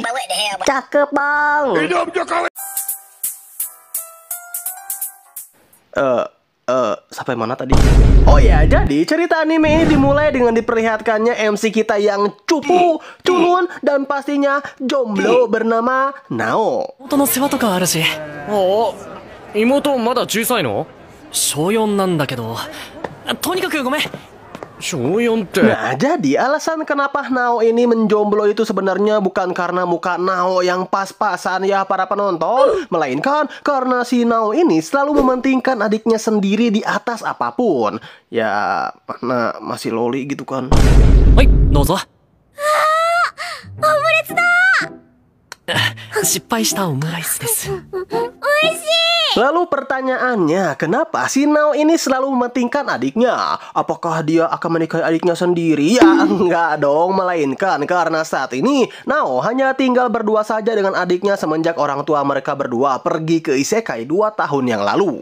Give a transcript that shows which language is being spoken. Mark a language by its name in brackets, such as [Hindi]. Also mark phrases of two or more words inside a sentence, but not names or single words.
[Indonesian] Cakep bang. Hidup Jokowi. Sampai mana tadi? Oh ya, jadi cerita anime ini dimulai dengan diperlihatkannya MC kita yang cupu, culun, dan pastinya jomblo bernama Nao. [Japanese] 妹の世話とかあるし。おお、妹まだ小さいの？小4なんだけど。とにかくごめん。小4って。 [Indonesian] Nah, jadi alasan kenapa Nao ini menjomblo itu sebenarnya bukan karena muka Nao yang pas-pasan ya para penonton, melainkan karena si Nao ini selalu mementingkan adiknya sendiri di atas apapun. Ya, mana masih loli gitu kan. [Japanese] はい、どうぞ。失敗したオムライスです。 [Indonesian] Lalu pertanyaannya, kenapa si Nao ini selalu mementingkan adiknya? Apakah dia akan menikahi adiknya sendiri? Ya enggak dong, melainkan karena saat ini Nao hanya tinggal berdua saja dengan adiknya semenjak orang tua mereka berdua pergi ke isekai 2 tahun yang lalu.